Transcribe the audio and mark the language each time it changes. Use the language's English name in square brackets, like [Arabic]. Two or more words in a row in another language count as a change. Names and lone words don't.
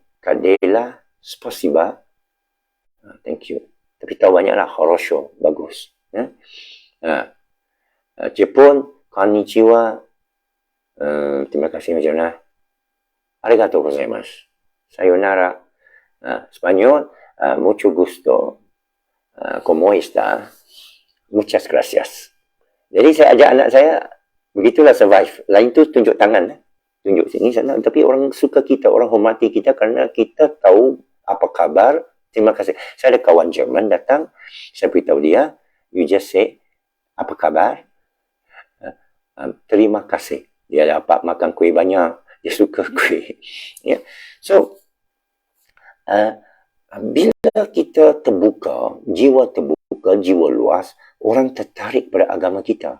[Russian] Как дела, спасибо. [English] Thank you. [Malay] Tapi tahu banyaklah, хорошо, bagus. Jepun, konnichiwa. Terima kasih macam mana? [Japanese] ありがとうございます。さようなら. [Malay] Spanyol, [Spanish] mucho gusto. Como está? Muchas gracias. [Malay] Jadi saya ajak anak saya, begitulah survive. Lain tu tunjuk tangan. Tunjuk sini, sana. Tapi orang suka kita, orang hormati kita kerana kita tahu apa khabar. Terima kasih. Saya ada kawan Jerman datang. Saya beritahu dia, [English] you just say, [Malay] apa khabar? Terima kasih. Dia dapat makan kuih banyak. Dia suka kuih. Yeah. So, bila kita terbuka, jiwa luas, orang tertarik pada agama kita.